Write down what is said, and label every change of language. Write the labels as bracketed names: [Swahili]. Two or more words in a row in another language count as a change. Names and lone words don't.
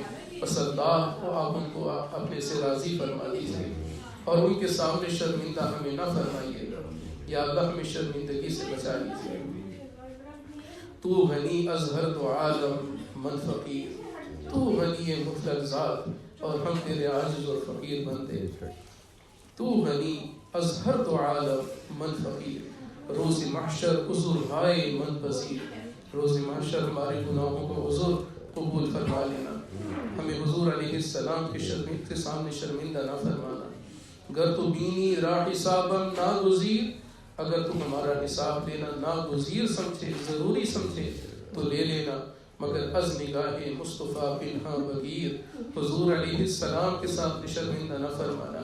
[Urdu] بس اللہ کو آپ ان کو اپنے سے راضی فرما دیجیے اور ان کے سامنے شرمندہ ہمیں نہ فرمائیے گا۔ یا اللہ ہمیں شرمندگی سے بچا لیجیے۔ [Persian] تو غنی از ہر دو عالم من فقیر، [Urdu] تو غنی مطلق ذات اور ہم تیرے عاجز اور فقیر بندے۔ [Persian] تو غنی از ہر دو عالم من فقیر، روز محشر عذر ہائے من پذیر۔ [Urdu] روز محشر ہمارے گناہوں کو عذر قبول فرما لینا، ہمیں حضور علیہ السلام کے سامنے شرمندہ نہ فرمانا۔ [Persian] گر تو بینی را حسابا ناگزیر، [Urdu] اگر تو ہمارا حساب لینا ناگزیر سمجھے، ضروری سمجھے تو لے لینا، [Persian] مگر از نگاہ مصطفیٰ پنہا بغیر، [Urdu] حضور علیہ السلام کے سامنے شرمندہ نہ فرمانا۔